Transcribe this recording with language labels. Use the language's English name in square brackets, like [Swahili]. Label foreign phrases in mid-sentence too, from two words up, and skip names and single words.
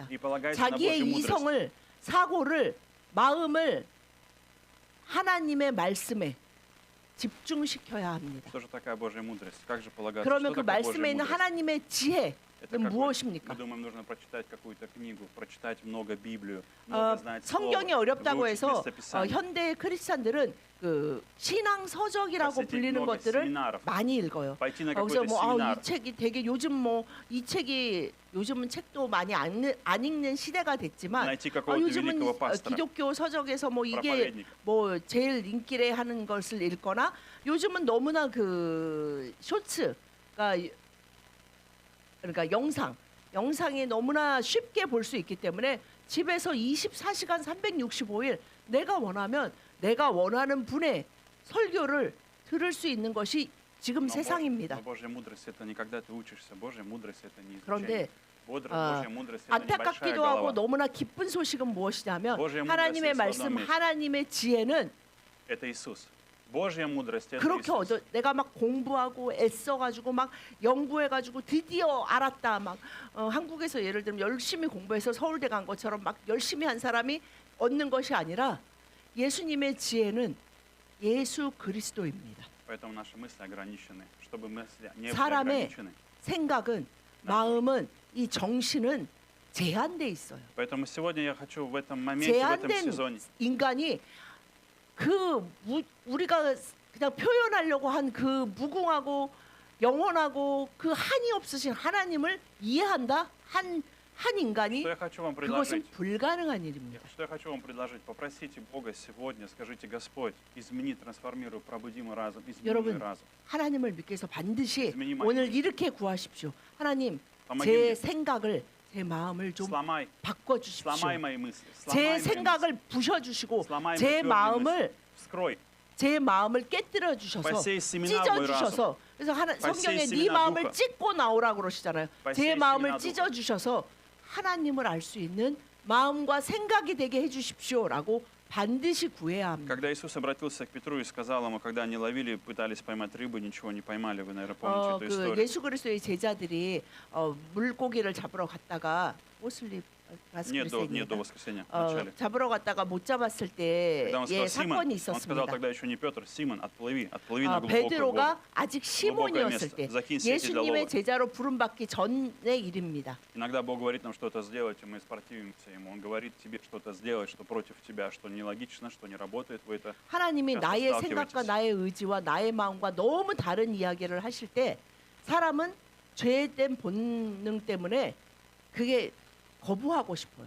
[Russian] И полагайся на [Korean] 자기의 [Russian] Божью мудрость. [Korean] 이성을, 사고를, 마음을 하나님의 말씀에 집중시켜야 합니다. [Russian] Что же такая Божья мудрость? Как же полагаться? [Korean] 그러면 [Russian] Что [Korean] 그 [Russian] такое Божья [Korean] 말씀에 있는 [Russian] мудрость? [Korean] 하나님의 지혜, [Russian] Это [Korean] 는 [Russian] какой-то- [Korean] 무엇입니까? [Russian] мы думаем, нужно прочитать какую-то книгу, прочитать много Библию, много знать [Korean] 성경이 [Russian] слова, [Korean] 어렵다고 [Russian] выучить [Korean] 해서 [Russian] местописание, [Korean] 현대 크리스찬들은 그 신앙 서적이라고 [Russian] посетить [Korean] 불리는 [Russian] много [Korean] 것들을 [Russian] семинаров, [Korean] 많이 읽어요. [Russian] пойти на [Korean] 거기서 [Russian] какой-то [Korean] 뭐 [Russian] семинар. [Korean] 이 책이 되게 요즘 뭐 이 책이 요즘은 책도 많이 안 읽는 시대가 됐지만 [Russian] найти какого-то [Korean] 요즘은 [Russian] великого пастора, [Korean] 기독교 서적에서 뭐 이게 [Russian] проповедника. [Korean] 뭐 제일 인기래 하는 것을 읽거나 요즘은 너무나 그 쇼츠가 그러니까 영상이 너무나 쉽게 볼 수 있기 때문에 집에서 24시간 365일 내가 원하면 내가 원하는 분의 설교를 들을 수 있는 것이 지금 [Russian] Но [Korean] 세상입니다. [Russian] Божья мудрость это не когда ты учишься, Божья мудрость это не [Korean] 그런데 [Russian] изучение. [Korean] 아, [Russian] Божья мудрость это небольшая [Korean] 안타깝기도 하고 [Russian] голова. [Korean] 너무나 기쁜 소식은 무엇이냐면 [Russian] Божья мудрость [Korean] 하나님의 [Russian] есть в [Korean] 말씀, [Russian] одном месте. [Korean] 하나님의 지혜는 [Russian] Это Иисус. Божья мудрость это [Korean] 그렇게 [Russian] Иисус. [Korean] 내가 막 공부하고 애써가지고 막 연구해가지고 드디어 알았다. 막 한국에서 예를 들면 열심히 공부해서 서울대 간 것처럼 막 열심히 한 사람이 얻는 것이 아니라 예수님의 지혜는 예수 그리스도입니다. [Russian] Поэтому наши мысли ограничены. Чтобы мысли не были [Korean] 사람의 [Russian] ограничены. [Korean] 생각은 마음은 이 정신은 제한돼 있어요. [Russian] Поэтому сегодня я хочу в этом моменте, в этом [Korean] 제한된 [Russian] сезоне [Korean] 인간이 우리가 그냥 표현하려고 한 그 무궁하고 영원하고 그 한이 없으신 하나님을 이해한다 한 인간이 [Russian] Что я хочу вам [Korean] 그것은 [Russian] предложить? [Korean] 불가능한 일입니다. [Russian] Что я хочу вам предложить? Попросите Бога сегодня, скажите, Господь, измени, трансформируй, пробуди мой разум, измени мой [Korean] 여러분 [Russian] разум. [Korean] 하나님을 믿기 위해서 반드시 [Russian] измени мои [Korean] 오늘 [Russian] мысли. [Korean] 이렇게 구하십시오. 하나님 [Russian] Помоги [Korean] 제 [Russian] мне. [Korean] 생각을 제 마음을 좀 [Russian] Сломай [Korean] 바꿔주십시오. [Russian] мои мысли. [Korean] 제 [Russian] Сломай мои [Korean] 생각을 부셔주시고 [Russian] Сломай [Korean] 제 [Russian] мои твердые [Korean] 마음을 [Russian] мысли. Вскрой. [Korean] 제 마음을 깨뜨려 주셔서 [Russian] посей семена в мой разум. [Korean] 찢어주셔서 그래서 성경에 네 [Russian] семена [Korean] 마음을 [Russian] духа. [Korean] 찢고 나오라고 그러시잖아요. 제 [Russian] посей [Korean] 마음을 [Russian] семена духа. [Korean] 찢어주셔서 하나님을 알 수 있는 마음과 생각이 되게 해주십시오라고 반드시 구해야 합니다. [Russian] Когда Иисус обратился к Петру и сказал ему, когда они ловили, пытались поймать рыбу, ничего не поймали, вы, наверное, помните эту [Korean] 그 [Russian] историю. [Korean] 예수 그리스도의 제자들이 물고기를 잡으러 갔다가 오슬립 [Russian] Нет, до воскресенья, в начале. [Korean] 잡으러 갔다가 못 잡았을 때 [Russian] Когда он [Korean] 예, [Russian] сказал Симон, [Korean] 사건이 [Russian] он сказал [Korean] 있었습니다. [Russian] тогда еще не Петр, Симон, отплыви на глубокую воду. [Korean] 베드로가 아직 [Russian] глубокое [Korean] 시몬이었을 [Russian] место. [Korean] 때 [Russian] закинь сети для [Korean] 예수님의 [Russian] лова. [Korean] 제자로 부름받기 전의 일입니다. [Russian] Иногда Бог говорит нам что-то сделать, и мы противимся Ему. Он говорит тебе что-то сделать, что против тебя, что нелогично, что не работает. Вы это [Korean] 하나님이 [Russian] часто [Korean] 나의 [Russian] сталкиваетесь. [Korean] 생각과 나의 의지와 나의 마음과 너무 다른 이야기를 하실 때 사람은 죄된 본능 때문에 그게 거부하고 싶어요.